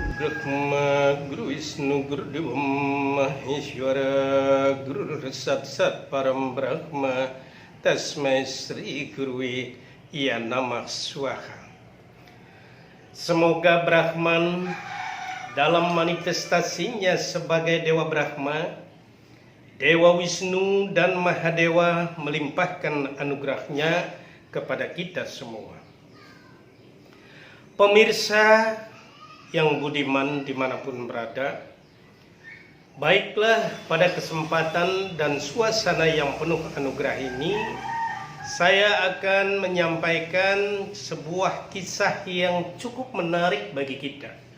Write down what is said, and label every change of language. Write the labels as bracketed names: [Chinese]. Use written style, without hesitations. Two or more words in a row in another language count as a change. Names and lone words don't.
[Sanskrit] Brahma Guru Wisnu Guru Dewa Maheshwara Guru Sat Param Brahma Tasmai Sri Gurui Ya Namah Swaha. [Indonesian] Semoga Brahman dalam manifestasinya sebagai Dewa Brahma, Dewa Wisnu dan Mahadewa melimpahkan anugerahnya kepada kita semua. Pemirsa yang budiman dimanapun berada, baiklah pada kesempatan dan suasana yang penuh anugerah ini, saya akan menyampaikan sebuah kisah yang cukup menarik bagi kita.